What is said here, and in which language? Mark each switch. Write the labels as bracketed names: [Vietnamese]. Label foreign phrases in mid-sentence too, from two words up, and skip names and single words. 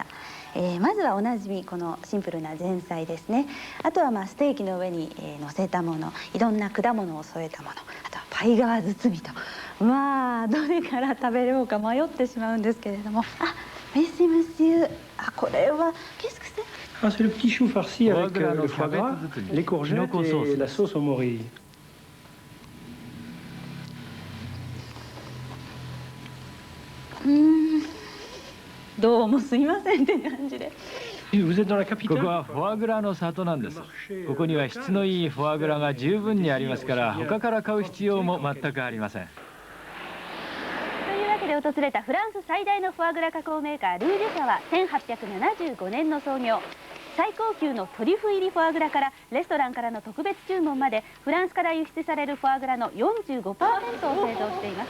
[Japanese] まずはおなじみこのシンプルな前菜ですね。あとはステーキの上に乗せたもの、いろんな果物を添えたもの、あとはパイ側包みと、どれから食べようか迷ってしまうんですけれども、メシムシュー、これは [French] qu'est-ce que c'est? C'est le petit chou farci avec le foie gras, les courgettes et la sauce au morille. Vous êtes dans la capitale? [Japanese] ここはフォアグラの里なんです。ここには質のいいフォアグラが十分にありますから、他から買う必要も全くありません。というわけで訪れたフランス最大のフォアグラ加工メーカールージュ社は1875年の創業。最高級のトリュフ入りフォアグラからレストランからの特別注文までフランスから輸出されるフォアグラの 45% を製造しています。